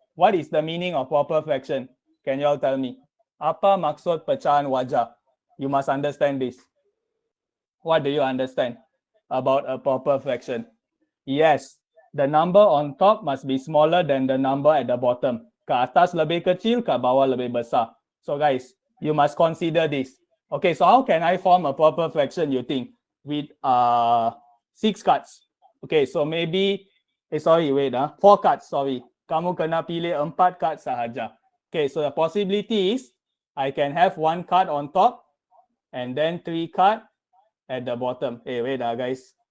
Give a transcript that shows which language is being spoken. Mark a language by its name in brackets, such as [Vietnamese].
[English] What is the meaning of proper fraction? Can you all tell me? [Malay] Apa maksud pecahan wajar? [English] You must understand this. What do you understand about a proper fraction? Yes, the number on top must be smaller than the number at the bottom. [Malay] Ke atas lebih kecil, ke bawah lebih besar. [English] So guys, you must consider this. Okay, so how can I form a proper fraction, you think? With 6 cards. Okay, so maybe, wait, 4 cards, sorry. [Malay] Kamu kena pilih 4 cards sahaja. [English] Okay, so the possibility is, I can have 1 card on top, and then 3 cards at the bottom. Hey, wait, guys.